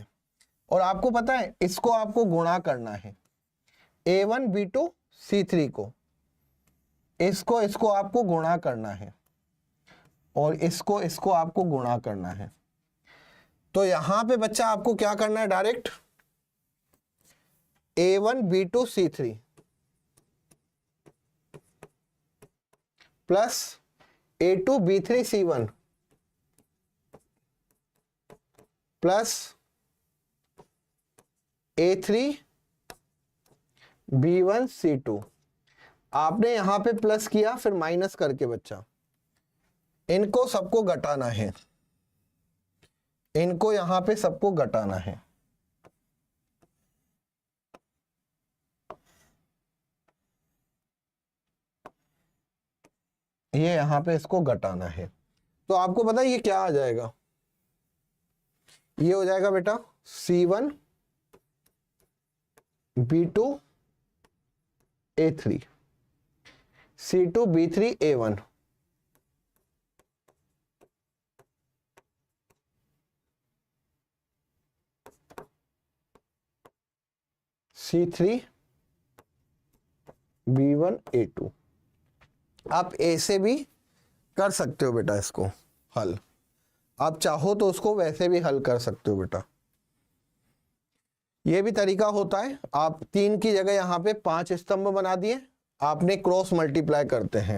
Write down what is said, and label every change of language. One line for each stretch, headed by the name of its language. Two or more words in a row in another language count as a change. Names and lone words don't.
Hindi: और आपको पता है इसको आपको गुणा करना है, A1 B2 C3 को, इसको आपको गुणा करना है, और इसको आपको गुणा करना है। तो यहां पे बच्चा आपको क्या करना है, डायरेक्ट A1 B2 C3, प्लस A2B3C1 प्लस A3B1C2। आपने यहां पे प्लस किया फिर माइनस करके बच्चा इनको सबको घटाना है, इनको यहां पे सबको घटाना है। ये यहां पे इसको घटाना है तो आपको पता है ये क्या आ जाएगा, ये हो जाएगा बेटा C1 B2 A3 C2 B3 A1 C3 B1 A2। आप ए से भी कर सकते हो बेटा इसको हल, आप चाहो तो उसको वैसे भी हल कर सकते हो बेटा, ये भी तरीका होता है। आप 3 की जगह यहां पे 5 स्तंभ बना दिए, आपने
English: cross multiply
Hindi: करते हैं